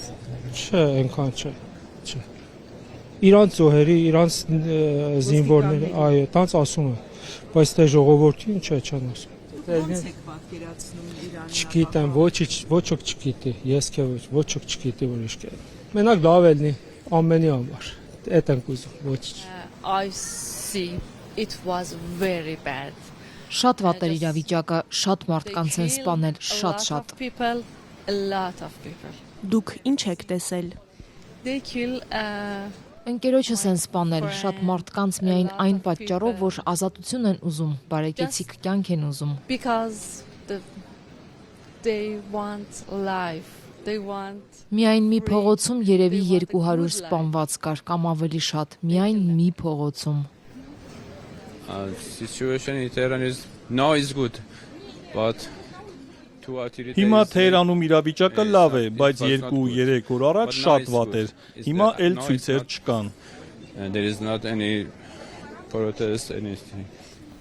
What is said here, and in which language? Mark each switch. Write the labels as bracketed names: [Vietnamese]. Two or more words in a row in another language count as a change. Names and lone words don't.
[Armenian] Չէ, այնքան չէ։ Իրանց զոհերի, իրանց զինվորները, այո, տանց ասում են, բայց թե ժողովրդին չեն ասում։ Ո՞նց եք պատկերացնում Իրանը։ Չգիտեմ, ոչ ոք չգիտի, ես քե ոչ ոք չգիտի որ ինչ կա։ Մենակ լավ ելնի ամենի համար։ Էդ ենք ուզում, ոչ։ [English] I see it was very bad. [Armenian] Շատ վատ էր իրավիճակը, շատ մարդկանց են սպանել, շատ։ [English] People, a lot of people. [Armenian] Դուք ինչ եք տեսել։ [English] They kill [Armenian] Ընկերոջս են սպանել, շատ մարդկանց միայն այն պատճառով, որ ազատություն են ուզում, բարեկեցիկ կյանք են ուզում։ [English] because they want life. They want [Armenian] Միայն մի փողոցում երևի 200 սպանված կար կամ ավելի շատ, միայն մի փողոցում։ [English] Situation in Tehran is now is good, but [Armenian] Հիմա Թեհրանում իրավիճակը լավ է, բայց 2-3 օր առաջ շատ վատ էր։ Հիմա էլ ցույցեր չկան։ [English] there is not any protest anything.